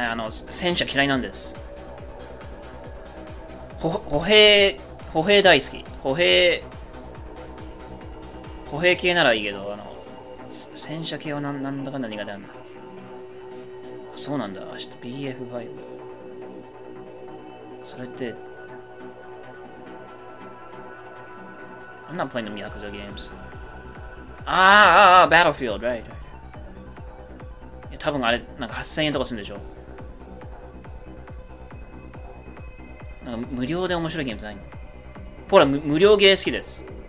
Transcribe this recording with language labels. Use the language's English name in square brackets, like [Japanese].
[Japanese] 戦車嫌いなんです。歩兵大好き。歩兵系ならいいけど、戦車系はなんだかんだ苦手なんだ。そうなんだ。明日 BF5。それって、 [English] I'm not playing the Yakuza games. Battlefield, right. [Japanese] いや多分あれ、なんか8000円とかするんでしょ。なんか無料で面白いゲームじゃないの？ほら、無料ゲー好きです。